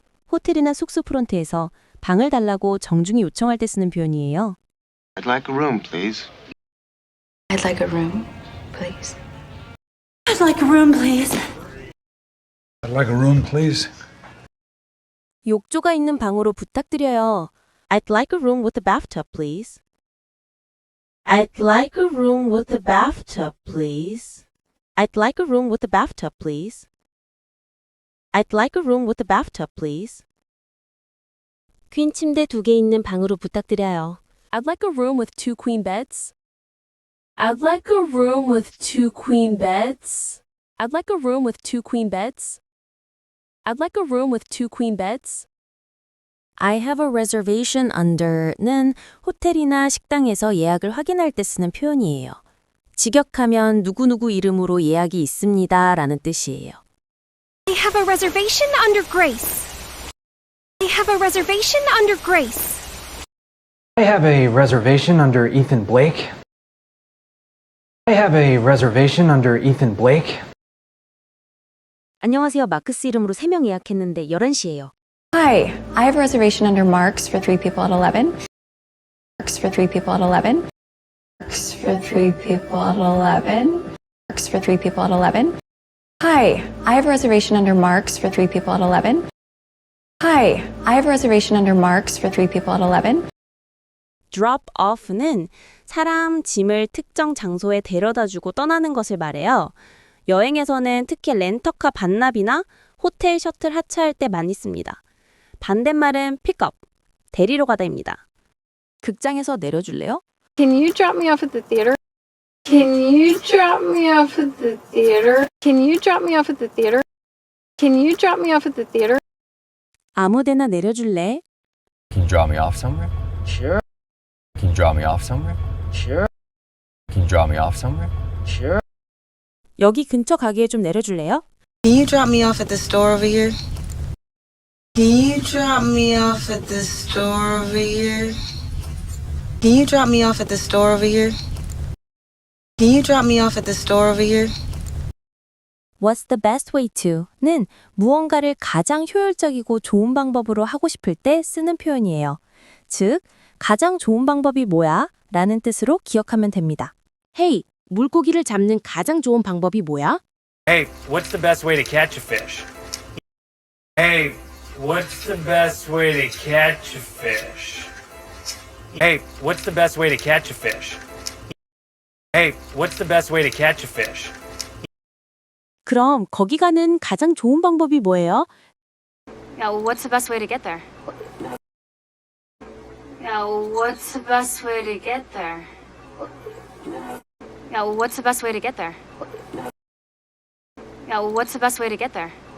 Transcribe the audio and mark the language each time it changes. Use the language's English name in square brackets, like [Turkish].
[Korean] 호텔이나 숙소 프론트에서 방을 달라고 정중히 요청할 때 쓰는 표현이에요. [English] I'd like a room, please. I'd like a room, please. I'd like a room, please. I'd like a room, please. [Korean] 욕조가 있는 방으로 부탁드려요. [English] I'd like a room with a bathtub, please. I'd like a room with a bathtub, please. I'd like a room with a bathtub, please. I'd like a room with a bathtub, please. [Korean] 퀸 침대 2개 있는 방으로 부탁드려요. [English] I'd like a room with 2 queen beds. I'd like a room with 2 queen beds. I'd like a room with 2 queen beds. I'd like a room with 2 queen beds. I have a reservation under [Korean] 는 호텔이나 식당에서 예약을 확인할 때 쓰는 표현이에요. 직역하면 누구누구 이름으로 예약이 있습니다 라는 뜻이에요. [English] I have a reservation under Grace. I have a reservation under Grace. I have a reservation under Ethan Blake. I have a reservation under Ethan Blake. [Korean] 안녕하세요. 마크스 이름으로 3명 예약했는데 11시예요. [English] Hi, I have a reservation under Mark's for 3 people at 11. Mark's for 3 people at 11. Mark's for 3 people at 11. Mark's for 3 people at 11. Hi, I have a reservation under Mark's for 3 people at 11. Hi, I have a reservation under Mark's for 3 people at 11. [Korean] drop off는 사람, 짐을 특정 장소에 데려다주고 떠나는 것을 말해요. 여행에서는 특히 렌터카 반납이나 호텔 셔틀 하차할 때 많이 씁니다. 반대말은 pick up, 데리러 가다입니다. 극장에서 내려줄래요? [English] Can you drop me off at the theater? Can you drop me off at the theater? Can you drop me off at the theater? Can you drop me off at the theater? [Korean] 아무데나 내려줄래? [English] Can you drop me off somewhere? Sure. Can you drop me off somewhere? Sure. Can you drop me off somewhere? Sure. [Korean] 여기 근처 가게에 좀 내려줄래요? [English] Can you drop me off at the store over here? Can you drop me off at the store over here? Can you drop me off at the store over here? Can you drop me off at the store over here? What's the best way to? [Korean] 는 무언가를 가장 효율적이고 좋은 방법으로 하고 싶을 때 쓰는 표현이에요. 즉, 가장 좋은 방법이 뭐야? 라는 뜻으로 기억하면 됩니다. Hey, 물고기를 잡는 가장 좋은 방법이 뭐야? [English] Hey, what's the best way to catch a fish? Hey, what's the best way to catch a fish? Hey, what's the best way to catch a fish? Hey, what's the best way to catch a fish? [Korean] 그럼 거기 가는 가장 좋은 방법이 뭐예요? [English] Yeah, what's the best way to get there? Yeah, what's the best way to get there? Yeah, what's the best way to get there? Yeah, what's the best way to get there?